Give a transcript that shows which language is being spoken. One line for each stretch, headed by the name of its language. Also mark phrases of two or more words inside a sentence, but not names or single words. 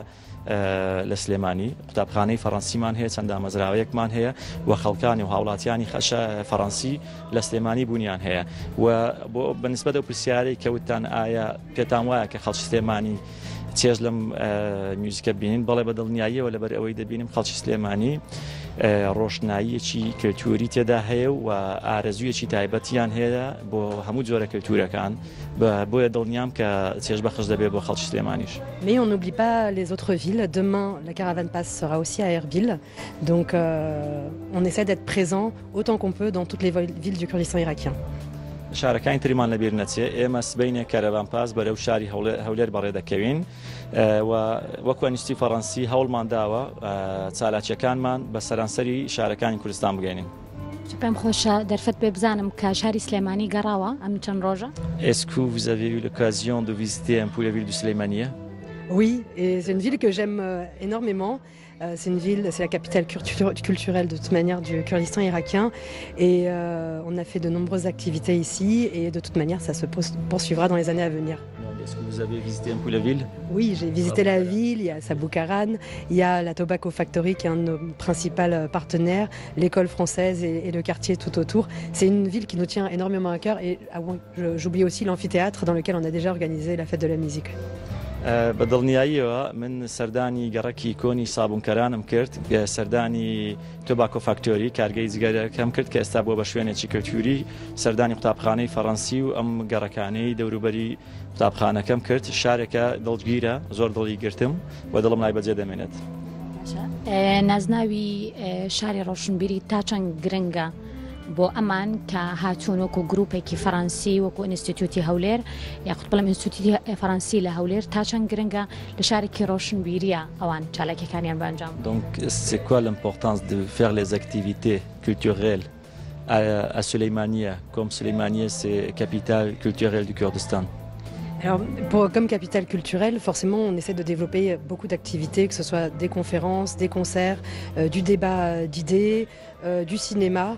Central Kurdish: لە سلێمانی قوتابخانەی فەڕەنسیمان هەیە چەندە مەزراوەیەکمان هەیە و خەڵکانی و هاوڵاتیانی خەشە فەڕەنسی لە سلێمانی بوونیان هەیە و بۆ بەنسبەت ئەو پرسیارەی کەوتان ئایا پێتان وایە کە خەڵکی سلێمانی چێژ لەم میوزیکە بینین بەڵێ بە دڵنیاییەوە لەبەر ئەوەی دەبینیم خەڵکی سلێمانی ڕۆشناییەکی کەلتوری تێدا هەیە و ئارەزوویەکی تایبەتیان هەیە بۆ هەموو جۆرە کەلتورەکان بۆیە دڵنیام کە چێژ بەخش دەبێت بۆ خەڵکی سلێمانیش.
French: Mais on n'oublie pas les autres villes. Demain, la Caravan Pass sera aussi à Erbil. Donc on essaie d'être présent autant qu'on peut dans toutes les villes du Kurdistan irakien.
Central Kurdish: شارەکانی تریمان لەبیر نەچێ ئێمە سبەینێ کەرەڤان پاس بەرەو شاری هەولێر بەڕێ دەکەوین و وەکو ئینستیتوتی فەڕەنسی هەوڵمان داوە چالاکیەکانمان بە سەرانسەری شارەکانی کوردستان بگەینین. پێم خۆشە دەرفەت پێ بزانم کە شاری سلێمانی گەڕاوە ئەم چەند ڕۆژە.
French: Est-ce que vous avez eu l'occasion de visiter un peu la ville de Suleymaniye? Oui, et c'est une ville que j'aime énormément. C'est la capitale culturelle de toute manière du Kurdistan irakien et on a fait de nombreuses activités ici et de toute manière ça se poursuivra dans les années à venir. Est-ce que vous avez visité un peu la ville? Oui, j'ai visité la ville, il y a Saboukaran, il y a la Tobacco Factory qui est un de nos principaux partenaires, l'école française et le quartier tout autour. C'est une ville qui nous tient énormément à cœur et j'oublie aussi l'amphithéâtre dans lequel on a déjà organisé la fête de la musique.
Central Kurdish: بە دڵنیاییەوە من سەردانی گەڕەکی کۆنی سابوونکەرانم کرد سەردانی تۆباکۆ فاکتۆری کارگەی جگەرەکەم کرد کە ئێستا بۆ بە شوێنێکی کەلتوری سەردانی قوتابخانەی فەڕەنسی و ئەم گەڕەکانەی دەوروبەری قوتابخانەکەم کرد شارێکە دڵگیرە زۆر دڵی گرتم و دڵم لای بەجێ دەمێنێت. نازناوی شاری ڕۆشنبیری تا چەند گرنگە بۆ ئەمان کە هاتوون وەکو گروپێکی فەڕەنسی وەکو ئینستیتیوتی هەولێر یاخود بڵێم ئینستیتیوتی فەڕەنسی لە هەولێر تا چەند گرنگە لە شارێکی ڕۆشنبیریە ئەوان چالاکیەکانیان بەنجام.
French: Donc c'est quoi l'importance de faire les activités culturelles à Suleymaniye comme Suleymaniye c'est capitale culturelle du Kurdistan? Alors, comme capitale culturelle, forcément, on essaie de développer beaucoup d'activités, que ce soit des conférences, des concerts, du débat d'idées, du cinéma.